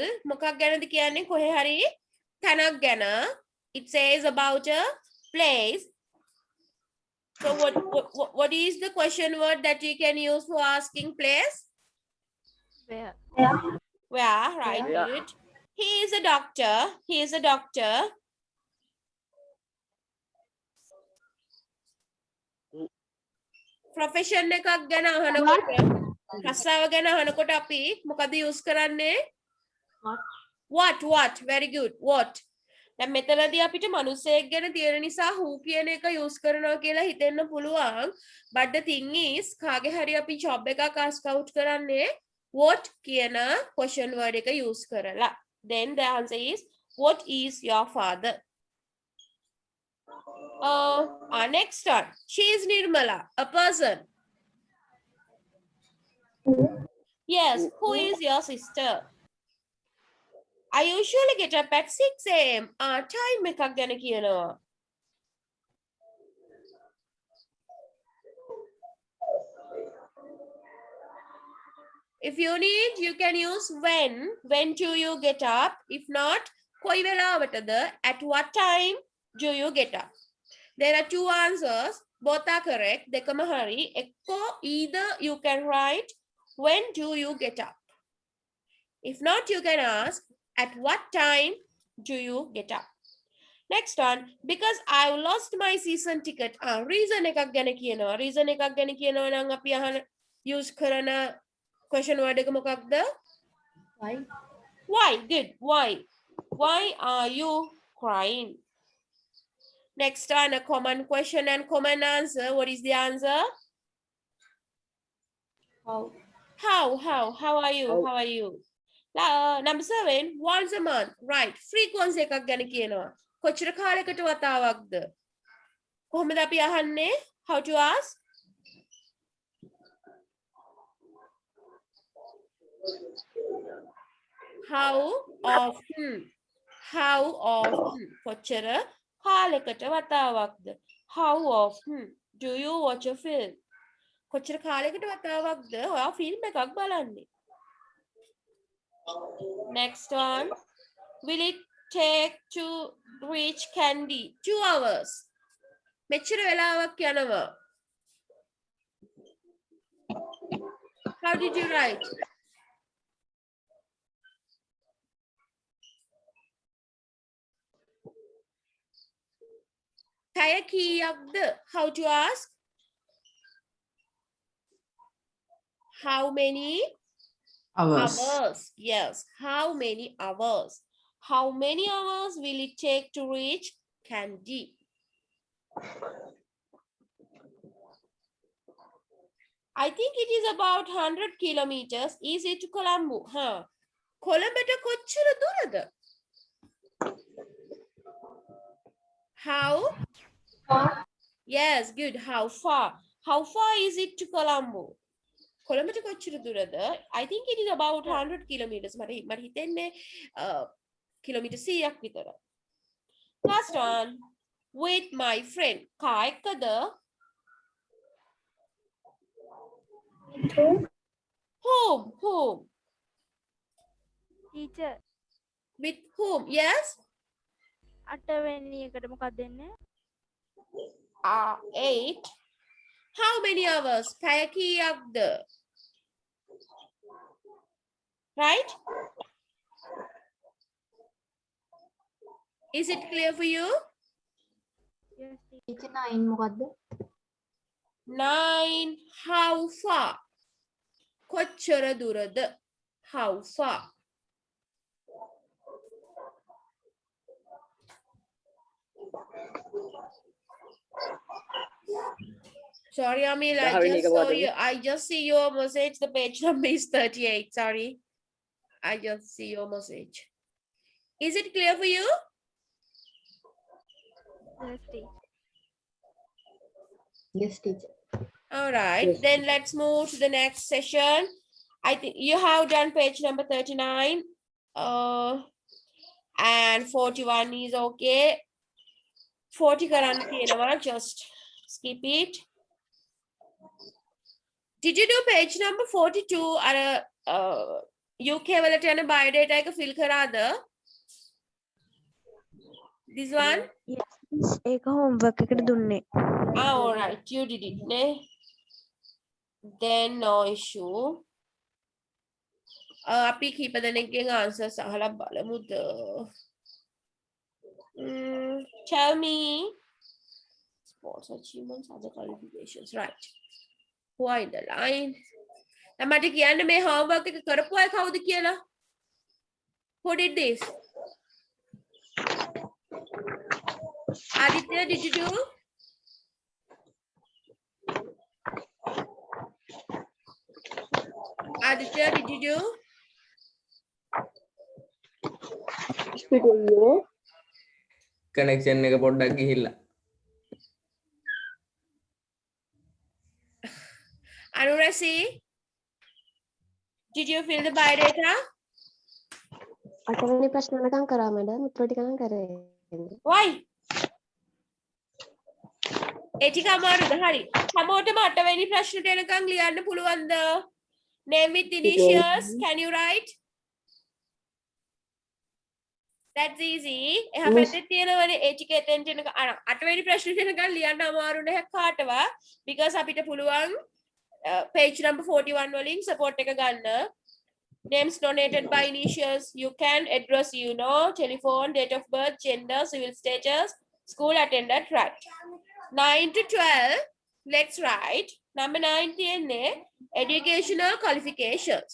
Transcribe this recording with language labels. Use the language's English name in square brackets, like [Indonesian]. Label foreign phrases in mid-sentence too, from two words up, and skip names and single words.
[Sinhala] මොකක් ගැනද කියන්නේ කොහේ හරි තැනක් ගැන. [English] It says about a place. So what is the question word that we can use for asking place? Where? Where, right? Good. He is a doctor. He is a doctor. [Sinhala] Profession එකක් ගැන අහනකොට රස්සාව ගැන අහනකොට අපි මොකද use කරන්නේ? [English] What? Very good. What? [Sinhala] දැන් මෙතනදී අපිට මිනිස්සෙක් ගැන තියෙන නිසා who කියන එක use කරනවා කියලා හිතෙන්න පුළුවන්. [English] But the thing is [Sinhala] කාගේ හරි අපි job එකක් [English] ask out [Sinhala] කරන්නේ what කියන [English] question word [Sinhala] එක use කරලා. [English] Then the answer is what is your father? Our next one. She is Nirmala, a person. Yes, who is your sister? I usually get up at 6 a.m. [Sinhala] Time එකක් ගැන කියනවා. [English] If you need, you can use when. When do you get up? If not, [Sinhala] කොයි වෙලාවටද? [English] At what time do you get up? There are two answers. Both are correct. [Sinhala] දෙකම හරි. [English] එක්කෝ either you can write when do you get up? If not, you can ask at what time do you get up? Next one, because I lost my season ticket. [Sinhala] Reason එකක් ගැන කියනවා. Reason එකක් ගැන කියනවා නම් අපි අහන use කරන [English] question word [Sinhala] එක මොකක්ද? [English] Why? Why? Good. Why? Why are you crying? Next one, a common question and common answer. What is the answer? How? How are you? How are you? Number 7, once a month. Right. [Sinhala] Frequency එකක් ගැන කියනවා. කොච්චර කාලයකට වතාවක්ද? කොහොමද අපි අහන්නේ? [English] How to ask? How often? How often? [Sinhala] කොච්චර කාලයකට වතාවක්ද? [English] How often do you watch a film? [Sinhala] කොච්චර කාලයකට වතාවක්ද ඔයා ෆිල්ම් එකක් බලන්නේ? [English] Next one. Will it take to reach Kandy? 2 hours. [Sinhala] මෙච්චර වෙලාවක් යනවා. [English] How did you write? [Sinhala] පැය කීයක්ද? [English] How to ask? How many Hours. hours? Yes. How many hours? How many hours will it take to reach Kandy? I think it is about 100 kilometers. Is it to Colombo? Huh? [Sinhala] කොළඹට කොච්චර දුරද? [English] How? Yes, good. How far? How far is it to Colombo? [Sinhala] කොළඹට කොච්චර දුරද? [English] I think it is about 100 kilometers. [Sinhala] මට හිතෙන්නේ කිලෝමීටර් 100ක් විතර. [English] Last one. With my friend. [Sinhala] කා එක්කද? [English] Whom? Teacher. With whom? Yes? [Sinhala] 8 වෙනි එකට මොකක්ද දෙන්නේ? [English] 8. How many hours? [Sinhala] පැය කීයක්ද? [English] Right? Is it clear for you? Yes, teacher. [Sinhala] Teacher 9 මොකද්ද? [English] 9. How far? [Sinhala] කොච්චර දුරද? [English] How far? Sorry, Amil, I just see your message. The page number is 38. Sorry. I just see your message. Is it clear for you? Yes, teacher. Yes, teacher. All right, Yes. then let's move to the next session. I think you have done page number 39. And 41 is okay. [Sinhala] 40 කරන්න තියෙනවා, [English] just skip it. Did you do page number 42? [Sinhala] අර UK වලට යන biodata එක fill කරාද? [English] This one? Yes, miss. [Sinhala] ඒක homework එකට දුන්නේ. [English] All right, you did it, ne? Then no issue. [Sinhala] අපි කීප දෙනෙක්ගෙන් answers අහලා බලමුද? [English] Tell me. Sports achievements, other qualifications, right? Who are in the line? [Sinhala] මට කියන්න මේ homework එක කරපු අය කවුද කියලා? [English] Who did this? Aditya, did you do? Aditya, did you do? [Sinhala] කනෙක්ෂන් එක පොඩ්ඩක් ගිහිල්ලා. [English] Anurasi? Did you fill the biodata? [Sinhala] අටවෙනි ප්‍රශ්න වෙනකම් කරා මැඩම් උත්තර ටික නම් කරේ. Why? ඒ ටික අමාරුද? හරි. හැමෝටම 8 වෙනි ප්‍රශ්නට එනකම් ලියන්න පුළුවන්ද? [English] Name with initials. Can you write? That's easy. [Sinhala] එහා පැත්තේ තියෙනවනේ ඒ ටික එතෙන්ට එනකම් 8 වෙනි ප්‍රශ්නෙට එනකම් ලියන්න අමාරු නැහැ කාටවත්. because අපිට පුළුවන් [English] page number [Sinhala] 41 වලින් support එක ගන්න. [English] Names donated by initials. You can address, telephone, date of birth, gender, civil status, school attended, right? 9 to 12, let's write. Number 9 educational qualifications.